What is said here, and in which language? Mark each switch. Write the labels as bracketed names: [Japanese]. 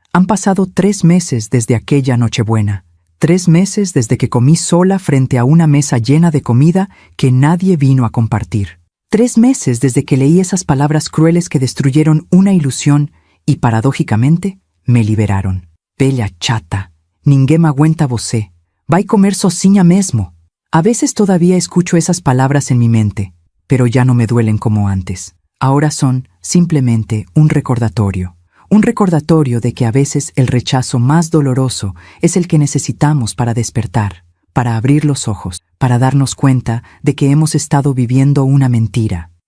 [Spanish] Han pasado 3 meses desde aquella Nochebuena, 3 meses desde que comí sola frente a una mesa llena de comida que nadie vino a compartir. 3 meses desde que leí esas palabras crueles que destruyeron una ilusión y, paradójicamente, me liberaron. [Portuguese] Bella chata, ninguém m'aguenta você. Vai comer sozinha mesmo. [Spanish] A veces todavía escucho esas palabras en mi mente, pero ya no me duelen como antes. Ahora son simplemente un recordatorio de que a veces el rechazo más doloroso es el que necesitamos para despertar, para abrir los ojos, para darnos cuenta de que hemos estado viviendo una mentira.